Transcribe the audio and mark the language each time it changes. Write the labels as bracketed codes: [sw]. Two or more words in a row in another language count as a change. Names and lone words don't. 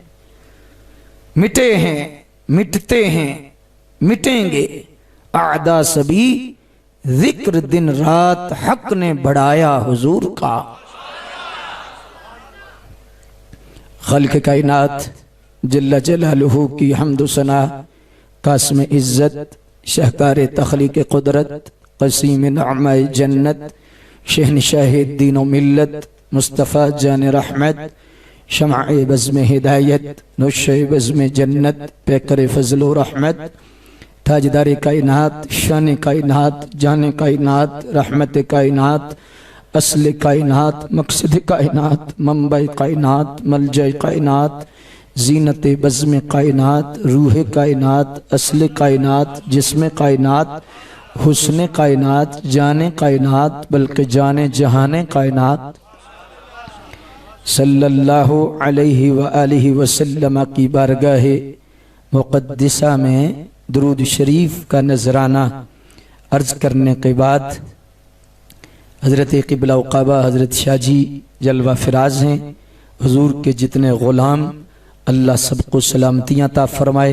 [ur] مٹے ہیں مٹتے ہیں مٹیں گے اعدا سبھی، ذکر دن رات حق نے بڑھایا حضور کا. خلق کائنات [ar] جل جلاله [ur] کی حمد ثنا، قاسم عزت، شاہکار تخلیق قدرت، قسیم نعمائے جنت، شہنشاہ دین و ملت، مصطفیٰ جان رحمت، شمعِ بزم ہدایت، نوشہ بزم جنت, پیکر فضل و رحمت، تاجدار کائنات، شان کائنات، جان کائنات، رحمت کائنات، اصل کائنات، مقصد کائنات، منبع کائنات، ملجا کائنات، زینت بزم کائنات، روح کائنات، اصل کائنات، جسم کائنات، حسن کائنات، جانِ کائنات، بلکہ جانِ جہانِ کائنات, [ar] صلى الله عليه وآله وسلم [ur] کی بارگاہ مقدسہ میں درود شریف کا نذرانہ عرض کرنے کے بعد حضرت قبلہ و کعبہ حضرت شاہ جی جلوہ افروز ہیں. حضور کے جتنے غلام، اللہ سب کو سلامتیاں عطا فرمائے.